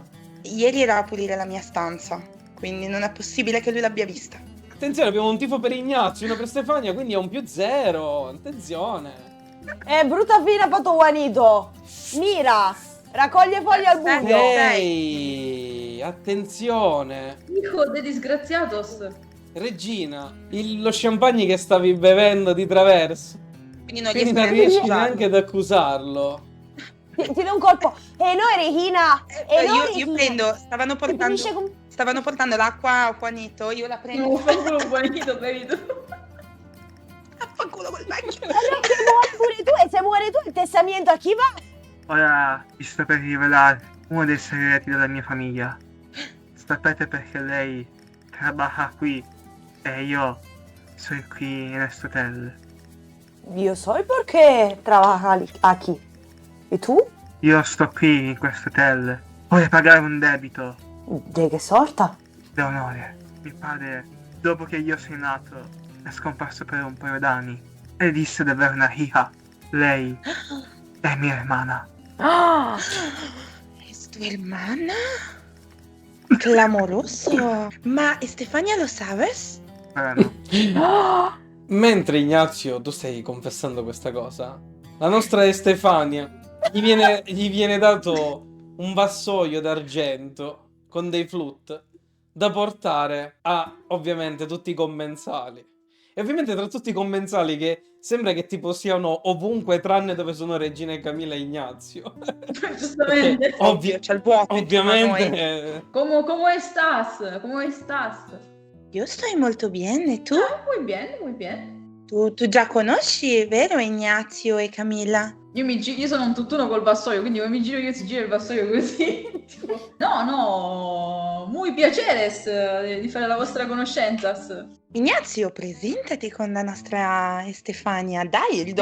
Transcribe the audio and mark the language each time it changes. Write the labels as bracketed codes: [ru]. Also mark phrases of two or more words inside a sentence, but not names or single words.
[it] Ieri era a pulire la mia stanza, quindi non è possibile che lui l'abbia vista. Attenzione, abbiamo un tifo per Ignazio, uno per Stefania, quindi è un più zero. Attenzione. Brutta fine ha fatto Juanito. Mira, raccoglie foglie al buio. Ehi, attenzione. [es] Hijo de disgraziatos. [it] Regina, lo champagne che stavi bevendo di traverso. Quindi non Quindi non riesco riesci accusarlo. neanche ad accusarlo. Ti do un colpo. E noi, Regina. E noi, Io Regina. prendo, stavano Finisce portando, con... l'acqua a Juanito, io la prendo. Non fa solo un buonito, capito? Affanculo col vecchio. Allora che muori pure tu e se muori tu il testamento a chi va? Ora vi sto per rivelare uno dei segreti della mia famiglia. Sapete perché lei trabaja qui e io sono qui in questo hotel? Io so il perché [es] trabaja aquí. [it] E tu? Io sto qui in questo hotel. Vorrei pagare un debito De che sorta? d'onore. Mio padre, dopo che io sono nato, è scomparso per un paio d'anni e disse di avere una hija. Lei è mia hermana. Ah, [es] ¿Es tu hermana? [it] Clamoroso. Ma Stefania lo sabes? Però ah, Mentre Ignazio, tu stai confessando questa cosa, la nostra Stefania gli viene dato un vassoio d'argento con dei flute da portare a, ovviamente, tutti i commensali. E ovviamente tra tutti i commensali che sembra che tipo siano ovunque tranne dove sono Regina e Camilla e Ignazio. Giustamente. Perché C'è il vuoto intorno a noi. ovviamente... [es] ¿Cómo estás? ¿Cómo estás? [it] Io sto molto bene, tu? [es] Ah, muy bien, muy bien. [it] Tu già conosci, vero, Ignazio e Camilla? Io sono un tutt'uno col vassoio, quindi come mi giro io si gira il vassoio così. Tipo, no, muy piaceres di fare la vostra conoscenza. Ignazio, presentati con la nostra Stefania, dai il